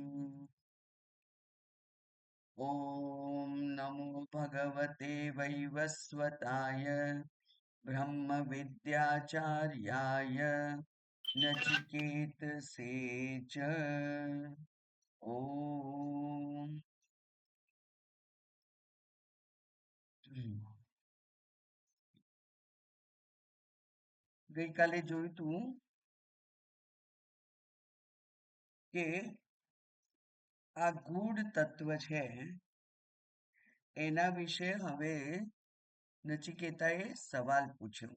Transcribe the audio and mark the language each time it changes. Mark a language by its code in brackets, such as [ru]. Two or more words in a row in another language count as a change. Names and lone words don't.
[sa] ॐ नमो भगवते वैवस्वताय ब्रह्मविद्याचार्याय नचिकेतसे च ॐ। [gu] ગઈકાલે જોયું તું કે આ ગૂઢ તત્વ છે એના વિશે હવે નચિકેતાએ સવાલ પૂછ્યો.